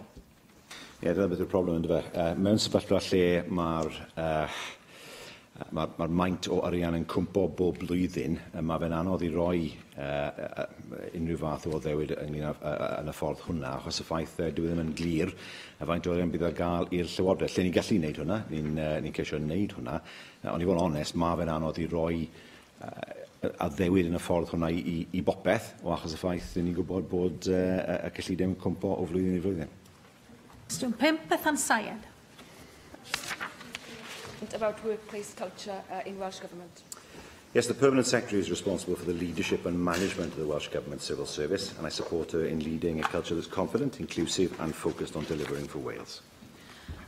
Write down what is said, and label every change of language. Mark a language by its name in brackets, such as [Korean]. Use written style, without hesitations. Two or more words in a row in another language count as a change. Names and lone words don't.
[Welsh] Ie, dyna beth yw'r problem yn dyfa. Mewn sefyllfa lle mae'r maint o arian yn cwmpo bob blwyddyn, mae fe'n anodd i roi unrhyw fath o ddewyd ynglyn yn y ffordd hwnna, achos y ffaith dyw ddim yn glir a faint o arian bydd ar gael i'r Llywodraeth. Lle ni'n gallu wneud hwnna, ni'n ceisio wneud hwnna, ond i fod yn onest, mae fe'n anodd i roi a ddewyd yn y ffordd hwnna i bopeth, o achos y ffaith ni'n gwybod bod y cyllideb yn cwmpo o flwyddyn i flwyddyn. Cwestiwn 5, Bethan Sayed. [English] About workplace culture in Welsh Government. Yes, the Permanent Secretary is responsible for the leadership and management of the Welsh Government Civil Service, and I support her in leading a culture that's confident, inclusive and focused on delivering for Wales.